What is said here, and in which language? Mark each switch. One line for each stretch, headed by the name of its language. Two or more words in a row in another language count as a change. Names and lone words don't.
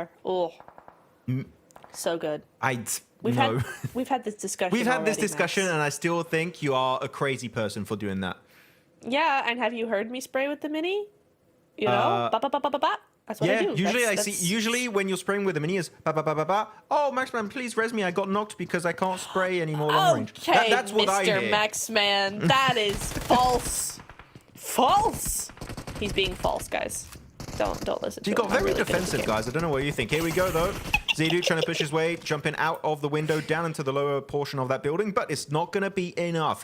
English: Oh, so good. We've had this discussion. We've had this discussion, Max. And I still think you are a crazy person for doing that. Yeah, and have you heard me spray with the mini? You know, ba ba ba ba ba ba. That's what I do. Usually when you're spraying with the mini is ba ba ba ba ba. Oh, Maxman, please res me. I got knocked because I can't spray anymore long range. That's what I hear. Mr. Maxman, that is false. False. He's being false, guys. Don't listen to him. He got very defensive, guys. I don't know what you think. Here we go, though. Zedu trying to push his way, jumping out of the window, down into the lower portion of that building, but it's not going to be enough.